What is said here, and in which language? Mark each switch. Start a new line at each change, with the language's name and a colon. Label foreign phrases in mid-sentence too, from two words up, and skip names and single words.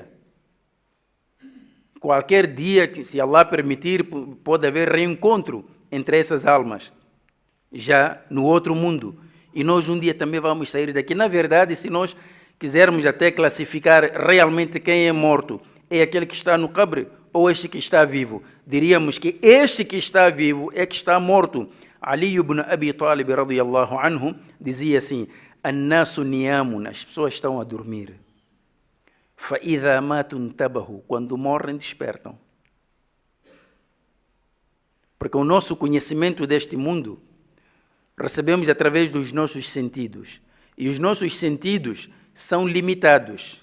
Portuguese: Qualquer dia, se Allah permitir, pode haver reencontro entre essas almas, já no outro mundo. E nós um dia também vamos sair daqui. Na verdade, se nós quisermos até classificar realmente quem é morto, é aquele que está no cabre ou este que está vivo? Diríamos que este que está vivo é que está morto.
Arabic: Ali ibn Abi Talib, رضي الله عنه,
Portuguese: dizia assim:
Arabic: "الناس نيام",
Portuguese: as pessoas estão a dormir.
Arabic: "فإذا ماتوا انتبهوا",
Portuguese: quando morrem despertam. Porque o nosso conhecimento deste mundo recebemos através dos nossos sentidos. E os nossos sentidos são limitados.